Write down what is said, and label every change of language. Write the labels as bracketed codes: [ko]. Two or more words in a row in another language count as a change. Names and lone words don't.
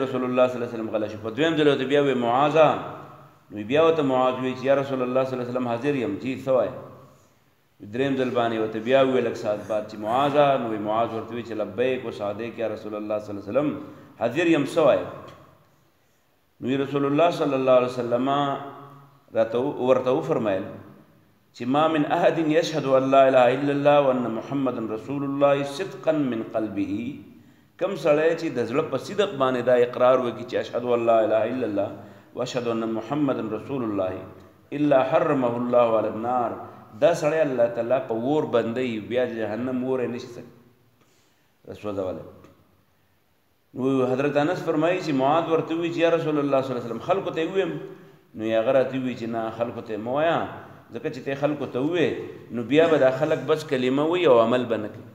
[ps] رسول الله [ar] صلی الله علیه وسلم [ps] غلی شو په دویم ځل ورته بیا وایي معاذ نو بیا ورته معاذ وایي چې یا رسول الله [ar] صلی الله علیه وسلم [ps] حاضر یم جی څه وایي دریم ځل باندې ورته بیا وویل لږ ساعت بعد چې معاذ نو معاذ ورته وایي چې [ar] لبیک و سعدیک یا رسول الله صلی الله علیه وسلم [ps] حاضر یم څه وایي نو رسول الله [ar] صلی الله علیه وسلم [ps] ورته وفرمیل چې [ar] ما من احد یشهد ان لا اله الا الله وان محمدا رسول الله صدقا من قلبه [ps] کم سړی چې د زړه په صدق باندې دا اقرار وکړي چې [ar] اشهد ان لا اله الا الله واشهد ان محمدا رسول الله الا حرمه الله على النار [ps] دا سړی الله تعالی په اور بندوي بیا جهنم اور یې نشي سوځولی نو حضرت انس فرمایي چې معاذ ورته ووایي چې یا رسول الله [ar] صلی الله علیه وسلم [ps] خلکو ته یې ووایم نو یې هغه راته ووایي چې نه خلکو ته مه وایه ځکه چې ته خلکو ته ووایې نو بیا به دا خلک بس کلمه وایي او عمل به نه کوي.